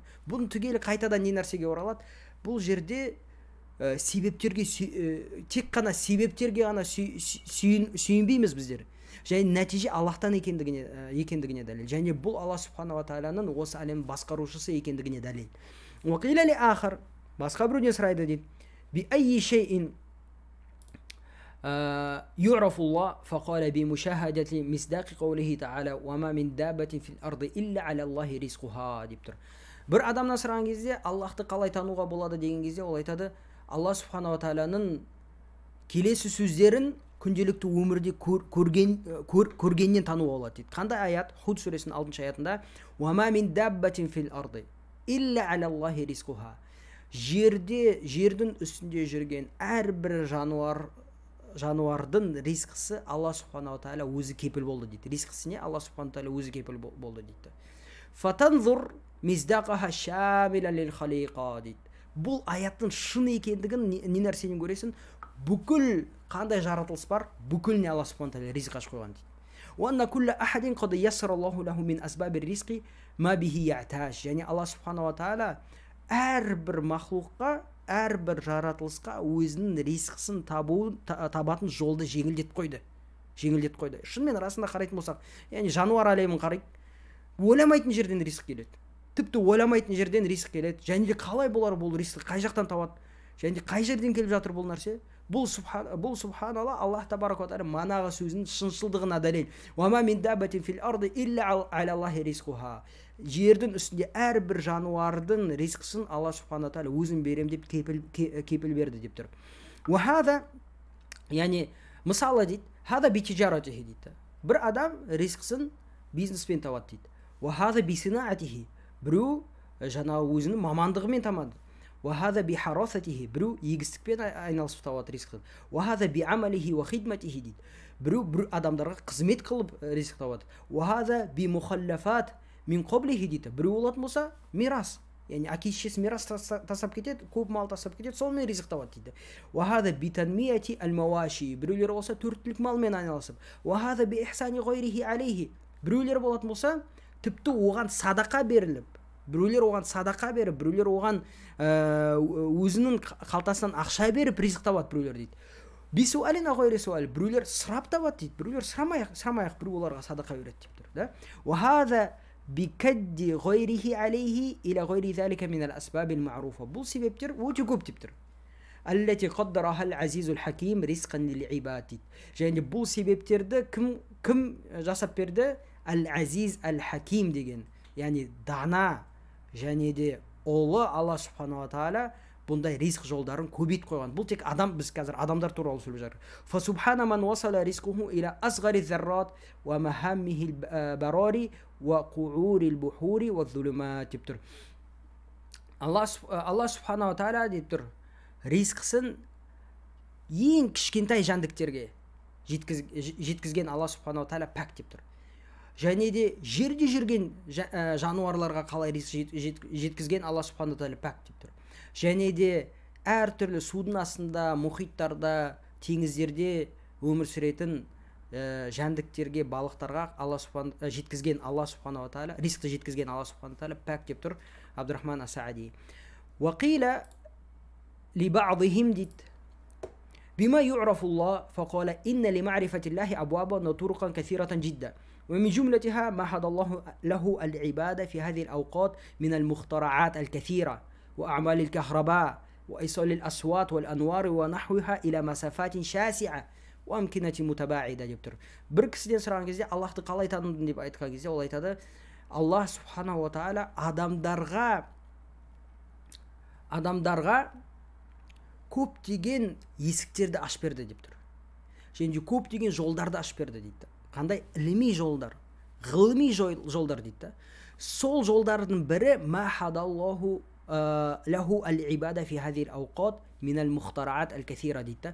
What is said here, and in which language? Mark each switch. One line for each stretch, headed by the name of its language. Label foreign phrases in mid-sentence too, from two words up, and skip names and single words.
Kazakh: Бұның түгелі қайтадан не нәрсеге оралады? Бұл жерде себептерге, тек қана себептерге ғана сүйінбейміз біздер. Және нәтиже Аллахтан екендігіне дәлел. Және бұл Алла
Arabic: سبحانه تعالى
Kazakh: осы әлем басқарушысы екендігіне дәлел.
Arabic: وقيل لآخر,
Kazakh: басқа біреуден сұрайды дейді.
Arabic: بأي شيء يعرف الله فقال بمشاهدة مصداق قوله تعالى وما من دابة في الأرض إلا على الله رزقها
Kazakh: деп тұр. Бір адамнан сұраған кезде Аллахты қалай тануға болады деген кезде ол айтады, Алла
Arabic: سبحانه تعالى
Kazakh: келесі сөздерін күнделікті өмірде көргеннен тануға болады дейді. Қандай аят? Худ сүресінің 6-шы аятында
Arabic: وما من دابة في الأرض إلا على الله رزقها.
Kazakh: Жердің үстінде жүрген әрбір жануардың ризқысы Алла
Arabic: سبحانه تعالى
Kazakh: өзі кепіл болды дейді. Ризқысына Алла
Arabic: سبحانه تعالى
Kazakh: өзі кепіл болды дейді.
Arabic: فتنظر مصداقها شاملا للخليقة
Kazakh: дейді. Бұл аяттың шын екендігін не нәрсенен көресің? Бүкіл қандай жаратылыс бар, бүкіліне Алла
Arabic: سبحانه تعالى
Kazakh: ризық ашып қойған дейді.
Arabic: وأن كل أحد قد يسر الله له من أسباب الرزق ما به يحتاج.
Kazakh: Яғни Алла
Arabic: سبحانه تعالى
Kazakh: әрбір мақлуққа, әрбір жаратылысқа өзінің ризқысын табатын жолды жеңілдетіп қойды. Шынымен расында қарайтын болсақ, яғни жануар әлемін қарайық, ойламайтын жерден ризық келеді. Тіпті ойламайтын жерден ризық келеді. Және де қалай болар бұл ризық, қай жақтан табады? Және де қай жерден келіп жатыр бұл нәрсе? Бұл
Arabic: سبحان الله الله تبارك وتعالى
Kazakh: манағы сөзінің шыншылдығына дәлел.
Arabic: وما من دابة في الأرض إلا على الله رزقها.
Kazakh: Жердің үстінде әрбір жануардың ризқысын Алла
Arabic: سبحانه تعالى
Kazakh: өзім берем деп кепіл берді деп тұр.
Arabic: وهذا,
Kazakh: яғни мысалы дейді,
Arabic: هذا بتجارته дейді.
Kazakh: Бір адам ризқысын бизнеспен табады дейді.
Arabic: وهذا بصناعته.
Kazakh: Біреу жаңағы өзінің мамандығымен табады.
Arabic: وهذا بحراثته.
Kazakh: Біреу егістікпен айналысып табады ризқын.
Arabic: وهذا بعمله وخدمته дейді.
Kazakh: Біреу адамдарға қызмет қылып ризық табады.
Arabic: وهذا بمخلفات من قبله дейді.
Kazakh: Біреу олатын болса мирас, яғни әке-шешесі мирас тастап кетеді, көп мал тастап кетеді, сонымен ризық табады дейді.
Arabic: وهذا بتنمية المواشي.
Kazakh: Біреулер болса төрттілік малмен айналысып.
Arabic: وهذا بإحسان غيره عليه.
Kazakh: Біреулер болатын болса тіпті оған садақа беріліп, біреулер оған садақа беріп, біреулер оған өзінің қалтасынан ақша беріп ризық табады біреулер дейді.
Arabic: بسؤال غير سؤال.
Kazakh: Біреулер сұрап табады дейді, біреулер сұрамай-ақ біреу оларға садақа береді деп тұр да.
Arabic: وهذا بكد غيره عليه إلى غير ذلك من الأسباب المعروفة.
Kazakh: Бұл себептер өте көп деп тұр.
Arabic: التي قدرها العزيز الحكيم رزقا للعباد дейді.
Kazakh: Және бұл себептерді кім жасап берді?
Arabic: العزيز الحكيم
Kazakh: деген, яғни дана және де ұлы Алла
Arabic: سبحانه تعالى
Kazakh: бұндай ризық жолдарын көбейт қойған. Бұл тек адам, біз қазір адамдар туралы сөйлеп жатыр.
Arabic: فسبحان من وصل رزقه إلى أصغر ذرة ومحمه براري وقعور البحور وظلمات
Kazakh: деп тұр. Алла
Arabic: سبحانه وتعالى
Kazakh: деп тұр, ризқысын ең кішкентай жәндіктерге жеткізген Алла
Arabic: سبحانه وتعالى
Kazakh: пәк деп тұр. Және де жерде жүрген жануарларға қалай ризық жеткізген Алла
Arabic: سبحانه وتعالى
Kazakh: пәк деп тұр. Және де әртүрлі судың астында, мұхиттарда, теңіздерде өмір сүретін жәндіктерге, балықтарға жеткізген Алла
Arabic: سبحانه وتعالى,
Kazakh: ризықты жеткізген Алла
Arabic: سبحانه وتعالى
Kazakh: пәк деп тұр Абдурахман ас-Саади.
Arabic: وقيل لبعضهم дит بما يعرف الله فقال إن لمعرفة الله أبوابا وطرقا كثيرة جدا ومن جملتها ما هدى الله له العبادة في هذه الأوقات من المخترعات الكثيرة وأعمال الكهرباء وإيصال الأصوات والأنوار ونحوها إلى مسافات شاسعة وأمكنة متباعدة جبتر.
Turkish: Bir kişiden
Kazakh: сұраған кезде Аллахты қалай таныдың деп айтқан кезде ол айтады, Аллах
Arabic: سبحانه وتعالى
Kazakh: адамдарға көптеген есіктерді ашып берді деп тұр. Және көптеген жолдарды ашып берді дейді. Қандай? Ілми жолдар, ғылыми жолдар дейді. Сол жолдардың бірі
Arabic: ما هدى الله له العباد في هذه الأوقات من المخترعات الكثيرة
Kazakh: дейді.